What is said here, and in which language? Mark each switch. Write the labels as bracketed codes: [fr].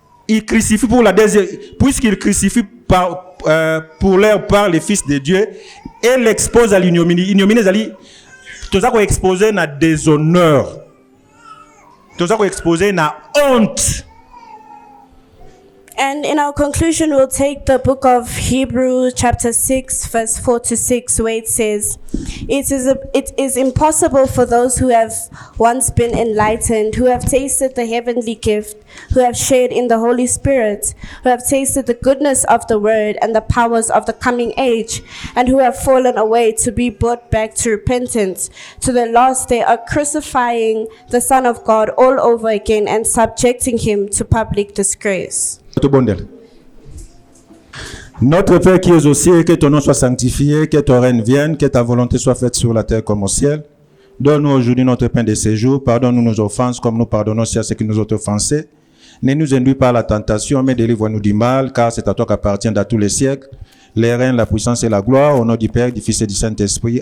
[fr] Il crucifie pour la deuxième, puisqu'il crucifie pour leur part le Fils de Dieu et l'expose à l'ignominie. L'ignominie zali tout ça qu'on exposé na déshonneur. Tout ça qu'on exposé na honte. [en] And in our conclusion, we'll take the book of Hebrews chapter 6, verse 4 to 6, where it says, It is impossible for those who have once been enlightened, who have tasted the heavenly gift, who have shared in the Holy Spirit, who have tasted the goodness of the word and the powers of the coming age, and who have fallen away, to be brought back to repentance. To the last, they are crucifying the Son of God all over again and subjecting him to public disgrace. [fr] Notre Père qui es aux cieux, que ton nom soit sanctifié, que ton règne vienne, que ta volonté soit faite sur la terre comme au ciel. Donne-nous aujourd'hui notre pain de ce jour. Pardonne-nous nos offenses comme nous pardonnons aussi à ceux qui nous ont offensés. Ne nous induis pas à la tentation, mais délivre-nous du mal, car c'est à toi qu'appartiennent dans tous les siècles les règnes, la puissance et la gloire, au nom du Père, du Fils et du Saint-Esprit.